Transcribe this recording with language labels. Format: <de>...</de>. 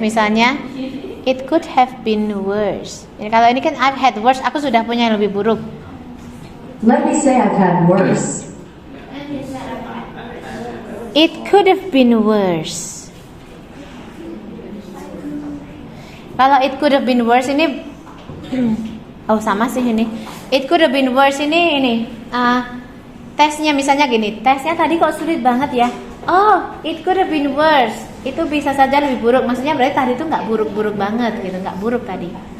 <id>Misalnya,</id> <en>it could have been worse.</en> <id>Jadi kalau ini kan</id> <en>I've had worse,</en> <id>aku sudah punya yang lebih buruk.</id> <en>Let me say I've had worse. It could have been worse.</en> <id>Kalau</id> <en>it could have been worse</en> <id>ini sama sih ini.</id> <en>It could have been worse</en> <id>ini tesnya misalnya gini. Tesnya tadi kok sulit banget ya.</id> <en>Oh, it could have been worse.</en> <id>Itu bisa saja lebih buruk. Maksudnya berarti tadi itu nggak buruk-buruk banget gitu, nggak buruk tadi.</id>